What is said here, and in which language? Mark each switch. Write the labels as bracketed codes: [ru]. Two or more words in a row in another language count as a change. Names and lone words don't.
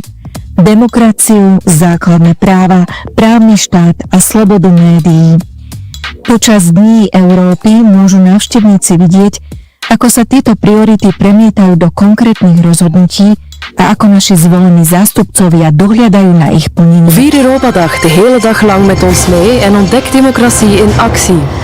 [sk] Demokraciu, základné práva, právny štát a slobodu médií. Počas Dní Európy môžu návštevníci vidieť, ako sa tieto priority premietajú do konkrétnych rozhodnutí a ako naši zvolení zástupcovia dohliadajú na ich plnenie. [nl] Vier Europadag de hele dag lang met ons mee en ontdek democratie in actie.